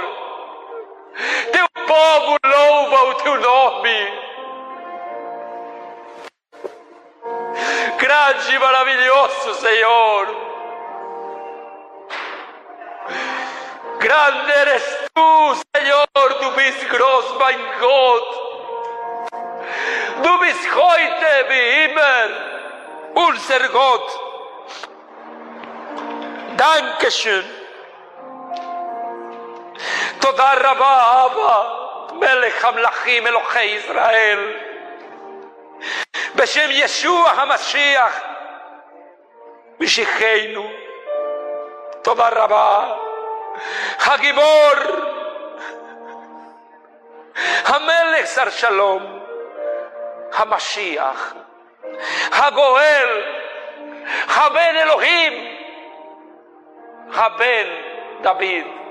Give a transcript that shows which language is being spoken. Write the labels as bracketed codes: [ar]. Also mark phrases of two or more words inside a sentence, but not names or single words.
[pt] Teu povo louva o teu nome. Grande e maravilhoso Senhor. Grande [es] eres tu, [pt] Senhor, [de] du bist groß, mein Gott. Du bist heute wie immer unser Gott. Dankeschön. [he] תודה רבה אבא, מלך המלכים אלוהי ישראל. בשם ישוע המשיח, משיחנו. תודה רבה, הגיבור, המלך שר שלום, המשיח, הגואל, הבן אלוהים, הבן דוד.